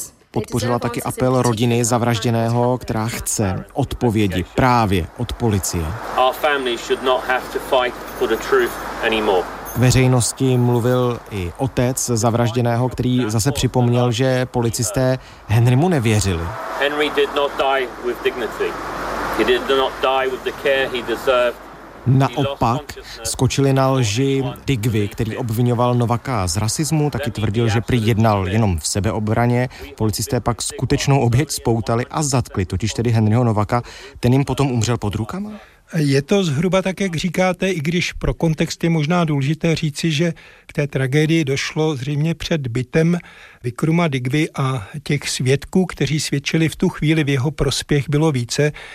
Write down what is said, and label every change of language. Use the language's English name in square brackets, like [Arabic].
[Czech] Podpořila taky apel rodiny zavražděného, která chce odpovědi právě od policie. K veřejnosti mluvil i otec zavražděného, který zase připomněl, že policisté Henrymu nevěřili. [English] Henry did not die with dignity. He did not die with the care he deserved. [Czech] Naopak skočili na lži Digby, který obvinoval Novaka z rasismu, taky tvrdil, že prý jednal jenom v sebeobraně. Policisté pak skutečnou oběť spoutali a zatkli, totiž tedy Henryho Novaka. Ten jim potom umřel pod rukama? Je to zhruba tak, jak říkáte, i když pro kontext je možná důležité říci, že k té tragédii došlo zřejmě před bytem Vikruma Digby a těch svědků, kteří svědčili v tu chvíli v jeho prospěch, bylo více.